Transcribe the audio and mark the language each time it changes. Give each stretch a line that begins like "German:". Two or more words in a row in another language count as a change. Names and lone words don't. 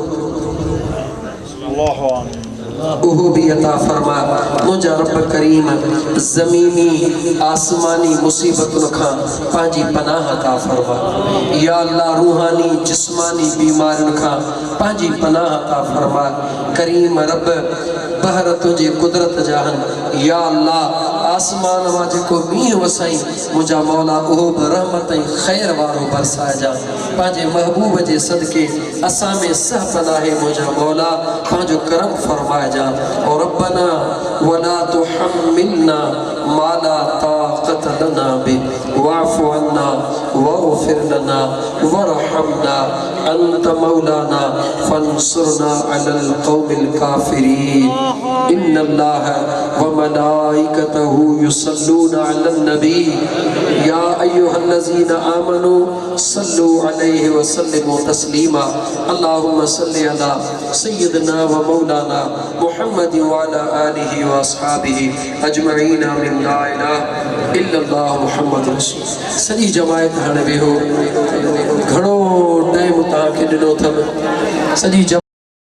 Sindhi: उहो भी अता फरमा मुंहिंजा रब करीम ज़मीनी आसमानी मुसीबतुनि खां पंहिंजी पनाह अता फरमा या अल्लाह रूहानी जिस्मानी बीमारियुनि खां पंहिंजी पनाह अता फरमा करीम रब बहर तुंहिंजे कुदरत जा आहिनि या अल्लाह आसमान मां जेको मींहुं वसाई मुंहिंजा मौला उहो बि रहमत ऐं ख़ैर वारो बरसाइजा पंहिंजे महबूब जे सदके असां में सह पनाहे मुंहिंजा मौला पंहिंजो करम फरमाइजा और
Arabic: ربنا ولا تحملنا ما لا طاقة لنا به واعف عنا واغفر لنا وارحمنا أنت مولانا فانصرنا على القوم الكافرين إن الله وملائكته يصلون على النبي يا أيها الذين آمنوا صلوا عليه وسلموا تسليما اللهم صل على سيدنا ومولانا محمد وعلى آله وأصحابه أجمعين من لا إله إلا الله محمد رسول
Sindhi: सॼी जमायत हाणे वेहो घणो टाइम तव्हांखे ॾिनो अथव सॼी